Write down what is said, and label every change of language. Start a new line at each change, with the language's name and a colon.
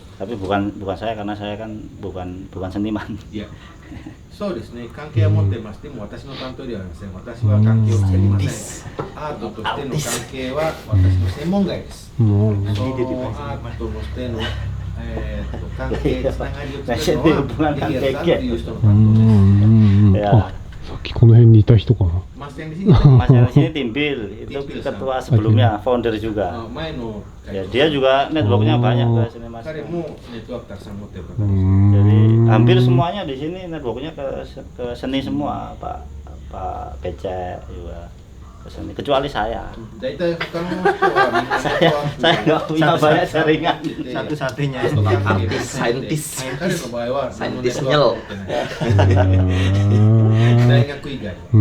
Indonesian: Tapi bukan saya karena saya kan bukan seniman.
Japanese: いや、そうですね、関係は持ってます。でも私の担当ではありません。私は関係を作りません。アートとしての関係は私の専門外です。そのアートとしての、関係、つながりを作るのはデリアさんという人の担当です。あ、さっきこの辺にいた人かな。
Indonesian: Mas yang di sini Mas yang di sini Timbil, itu ketua sebelumnya, founder juga.
Japanese: 前の
Indonesian: Ya, dia juga networknya banyak ke sini Mas.
Japanese: 彼もネットワークたくさん持ってる方です。
Indonesian: Jadi hampir semuanya di sini networknya ke seni semua, Pak Becek juga ke seni, kecuali saya.
Japanese: 大体他の人はみんなネットワーク
Indonesian: Saya nggak punya banyak jaringan. Satu-satunya artis saintis
Japanese: 彼の場合はそのネッ
Indonesian: saintis
Japanese: トワー nyel ク持ってない大学以外